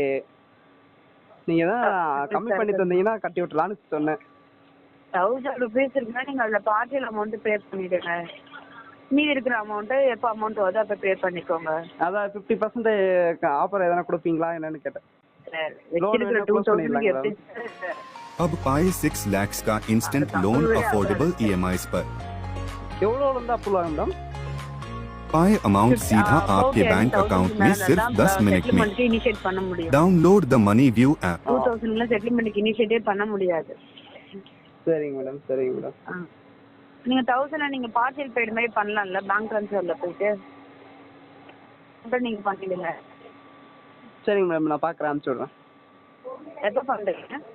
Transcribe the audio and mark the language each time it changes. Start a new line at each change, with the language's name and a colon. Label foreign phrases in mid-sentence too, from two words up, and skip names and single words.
Tamil: நீங்கள் தான் கம்மி பண்ணி தந்தீங்கன்னா கட்டி விட்டுலான்னு சொன்னேன். 1000 ருபீஸ் இருக்குன்னா நீங்கள் அதில்
English: partial amount pay
Tamil: பண்ணிவிடுங்க. மீதி இருக்கிற அமௌண்ட்டு எப்போ அமௌண்ட் வருதோ அப்போ பே பண்ணிக்கோங்க. அதான் 50% ஆஃபர் எதனா கொடுப்பீங்களா என்னன்னு கேட்டேன். சார் Loan வச்சிருக்கிற வேணா close 2000 பண்ணிடலாங்களா? எப்படி சார்?
Hindi: अब पाए 6 लाख का
English: instant loan affordable EMIs
Hindi: पर।
Tamil: எவ்வளோ இருந்தால் அப்ரூவ் ஆகும் மேடம்?
Hindi: पाए अमाउंट सीधा आपके 10,000
English: bank account
Hindi: में सिर्फ 10 मिनट में।
English: settlement initiate
Tamil: பண்ண முடியும்.
English: Download the Money View app.
Tamil: 2000ல
English: settlement initiate
Tamil: பண்ண முடியாது. சரிங்க மேடம், சரிங்க மேடம். நீங்க 1000 நீங்க
English: partial paid
Tamil: மாதிரி பண்ணலாம்ல,
English: bank transfer
Tamil: போயிட்டு அப்புறம் நீங்க பண்ணிடுங்க. சரிங்க மேடம், நான் பார்க்குறேன், அனுப்பிச்சி விட்றேன். எப்போ பண்றீங்க?